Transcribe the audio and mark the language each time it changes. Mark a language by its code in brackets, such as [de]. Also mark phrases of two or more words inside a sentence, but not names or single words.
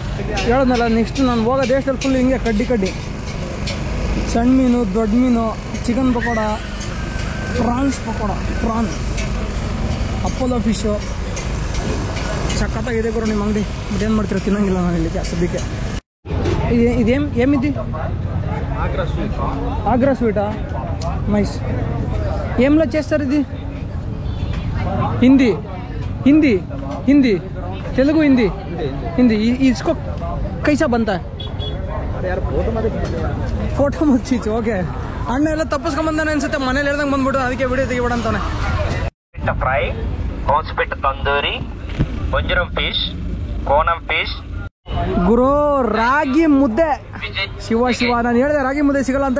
[kn] ಹೇಳೋದ್ನಲ್ಲ, ನೆಕ್ಸ್ಟ್ ನಾನು ಹೋಗೋ ದೇಶದಲ್ಲಿ ಫುಲ್ ಹಿಂಗೆ ಕಡ್ಡಿ ಸಣ್ಣ ಮೀನು, ದೊಡ್ಡ ಮೀನು, ಚಿಕನ್ ಪಕೋಡ, ಪ್ರಾನ್ಸ್ ಪಕೋಡ, ಅಪ್ಪೋಲೋ ಫಿಶು. ಸಖತ್ತಾಗಿದೆ ಗುರು ನಿಮ್ಮ ಅಂಗಡಿ. ಬಟ್ ಏನು ಮಾಡ್ತೀರಾ, ತಿನ್ನೋಂಗಿಲ್ಲ ನಾನು ಇಲ್ಲಿ ಸದ್ಯಕ್ಕೆ. [te] ఏమిది? ఆగ్రా స్వీటా? నైస్. ఏంలో చేస్తారు ఇది? [hi] हिंदी तेलुगु हिंदी इसको कैसा बनता है? [kn] ಫೋಟೋ ಮುಚ್ಚೀಚು. ಓಕೆ, ಅಣ್ಣ ಎಲ್ಲ ತಪ್ಪಿಸ್ಕೊಂಬಂದಾನೆ ಅನ್ಸುತ್ತೆ, ಮನೇಲಿ ಹೇಳ್ದಂಗೆ ಬಂದ್ಬಿಟ್ಟು ಅದಕ್ಕೆ ವಿಡಿಯೋ ತೆಗಿಬೇಡ ಅಂತಾನೆ. ಫ್ರೈ, ಕೋಸ್ಪಿಟ್ ತಂದೂರಿ, ಬಂಜರಂ ಫಿಶ್, ಕೋನಂ ಫಿಶ್. ಗುರು ರಾಗಿ ಮುದ್ದೆ, ಶಿವ ನಾನು ಹೇಳಿದೆ ರಾಗಿ ಮುದ್ದೆ ಸಿಗಲ್ಲ ಅಂತ.